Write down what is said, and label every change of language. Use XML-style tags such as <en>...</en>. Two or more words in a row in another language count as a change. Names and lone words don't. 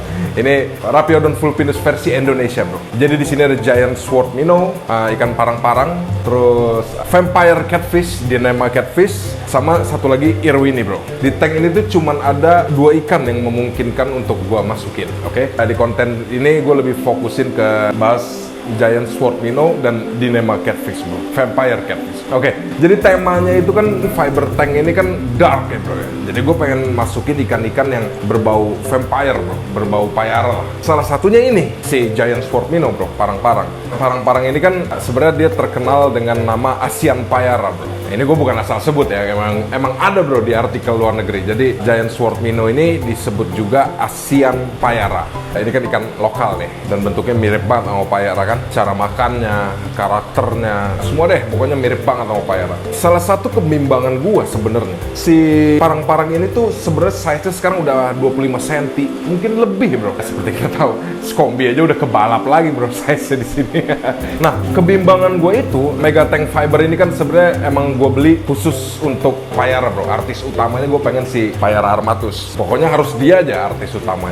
<id>Ini Raphiodon Vulpinus versi Indonesia bro. Jadi di sini ada Giant Sword Minnow, ikan parang-parang, terus Vampire Catfish, Dynama Catfish, sama satu lagi Irwini bro. Di tank ini tuh cuman ada dua ikan yang memungkinkan untuk gua masukin, oke? Di konten ini gue lebih fokusin ke bahas Giant Sword Minnow dan Dynama Catfish bro, Vampire Catfish. Oke, jadi temanya itu kan</id> <en>fiber tank</en> <id>ini kan dark ya bro ya. Jadi gue pengen masukin ikan-ikan yang berbau vampire bro, berbau payara lah. Salah satunya ini si Giant Sword Minnow bro, parang-parang. Parang-parang ini kan sebenarnya dia terkenal dengan nama Asian Payara bro. Ini gue bukan asal sebut ya, emang ada bro di artikel luar negeri. Jadi Giant Sword Minnow ini disebut juga Asian Payara. Nah, ini kan ikan lokal nih, dan bentuknya mirip banget sama payara kan. Cara makannya, karakternya, semua deh pokoknya mirip banget sama payara. Salah satu kebimbangan gue sebenarnya, si parang-parang ini tuh sebenarnya size-nya sekarang udah 25 cm, mungkin lebih bro. Seperti kita tahu, Kombi aja udah kebalap lagi bro size-nya di sini. Nah, kebimbangan gue itu, Mega Tank Fiber ini kan sebenarnya emang gue beli khusus untuk payara bro. Artis utamanya gue pengen si Payara Armatus. Pokoknya harus dia aja artis utamanya.</id>